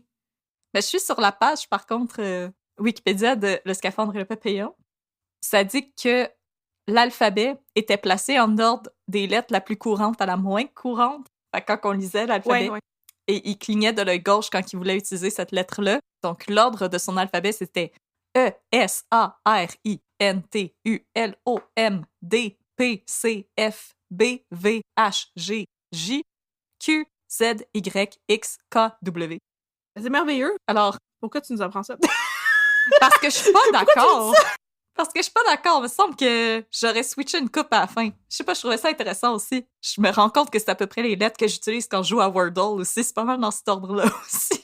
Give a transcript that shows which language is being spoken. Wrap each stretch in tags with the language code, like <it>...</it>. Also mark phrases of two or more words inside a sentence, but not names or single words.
<fr>Mais je suis sur la page, par contre, Wikipédia de Le Scaphandre et le Papillon. Ça dit que l'alphabet était placé en ordre des lettres la plus courante à la moins courante. Fait que quand on lisait l'alphabet, Ouais. et il clignait de l'œil gauche quand il voulait utiliser cette lettre-là. Donc, l'ordre de son alphabet, c'était E, S, A, R, I, N, T, U, L, O, M, D, P, C, F, B, V, H, G, J, Q, Z, Y, X, K, W. C'est merveilleux. Alors, Pourquoi tu nous apprends ça? parce que je suis pas d'accord. Parce que je suis pas d'accord. Il me semble que j'aurais switché une coupe à la fin. Je sais pas, je trouvais ça intéressant aussi. Je me rends compte que c'est à peu près les lettres que j'utilise quand je joue à Wordle aussi. C'est pas mal dans cet ordre-là aussi.</fr>